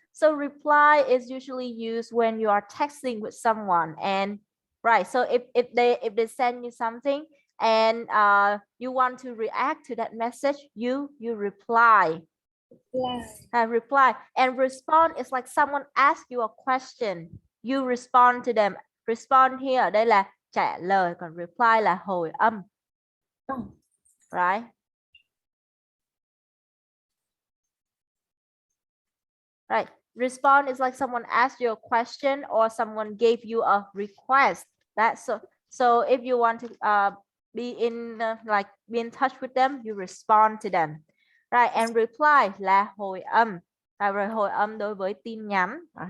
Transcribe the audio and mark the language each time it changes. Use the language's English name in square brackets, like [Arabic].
[English] So reply is usually used when you are texting with someone, and right. So if they send you something and you want to react to that message, you reply. Reply. And respond is like someone asks you a question, you respond to them. Respond here [Vietnamese] đây là trả lời, còn reply là hồi âm. [English] Right. Right. Respond is like someone asked you a question or someone gave you a request. That's so if you want to be in be in touch with them, you respond to them. Right. And reply [Vietnamese] là hồi âm. Rồi hồi âm đối với tin nhắn.